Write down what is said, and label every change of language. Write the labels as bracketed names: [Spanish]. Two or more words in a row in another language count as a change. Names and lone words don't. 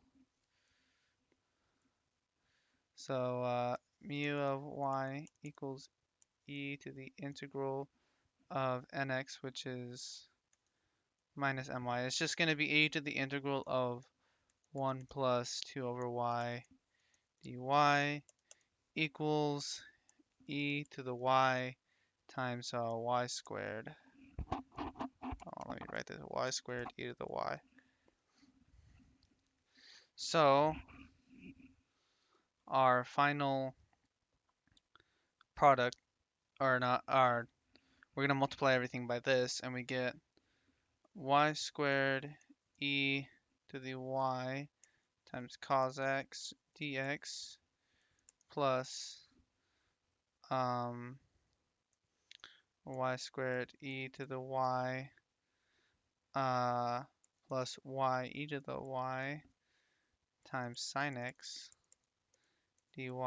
[English] So mu of y equals e to the integral of nx, which is minus my. It's just going to be e to the integral of 1 plus 2 over y dy equals e to the y times y squared. Oh, let me write this, y squared e to the y. So our final product, or not, we're going to multiply everything by this, and we get y squared e to the y times cos x dx plus y squared e to the y plus y e to the y times sine x dy.